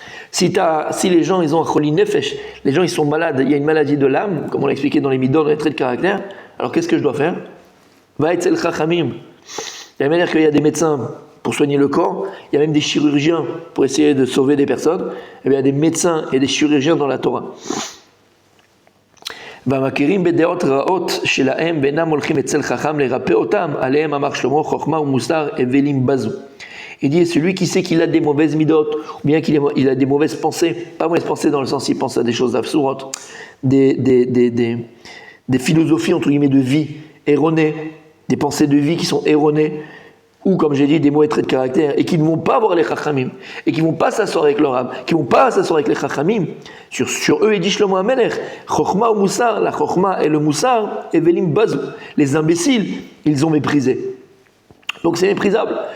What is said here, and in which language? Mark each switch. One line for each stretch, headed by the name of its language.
French: Si les gens, ils ont un
Hebrew: choli nefesh,
French: les gens, ils sont malades, il y a une maladie de l'âme, comme on l'a expliqué dans les midot, dans les traits de caractère, alors qu'est-ce que je dois faire? Va être el chachamim. De la même manière qu'il y a des médecins pour soigner le corps, il y a même des chirurgiens pour essayer de sauver des personnes, et bien il y a des médecins et des chirurgiens dans la Torah.
Hebrew: והמכירים בדעות רעות שלהם ואינם הולכים אצל חכם לרפא אותם, עליהם אמר שלמה חוכמה ומוסר הבלים בזו.
French: Il dit, celui qui sait qu'il a des mauvaises midotes, ou bien qu'il a des mauvaises pensées, pas mauvaises pensées dans le sens il pense à des choses absurdes, des philosophies entre guillemets de vie erronées, des pensées de vie qui sont erronées, ou comme j'ai dit, des mauvais traits de caractère, et qui ne vont pas voir les chachamim, et qui ne vont pas s'asseoir avec leur âme, qui ne vont pas s'asseoir avec les chachamim, sur eux, il dit Shlomo HaMelech, chokhma ou moussar, la chokhma et le moussar,
Hebrew: evelim bazou,
French: les imbéciles, ils ont méprisé. Donc c'est méprisable.